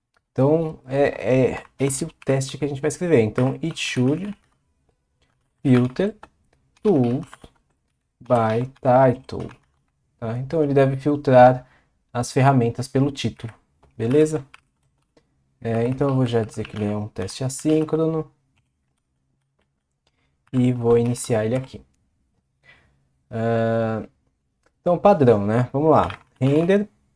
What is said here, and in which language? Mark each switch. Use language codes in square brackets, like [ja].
[pt] Então, é esse o teste que a gente vai escrever. Então, [en] it should filter tools by title. [pt] Tá? Então, ele deve filtrar as ferramentas pelo título. Beleza? Então, eu vou já dizer que ele é um teste assíncrono. E vou iniciar ele aqui. Então, padrão, né? Vamos lá. Render.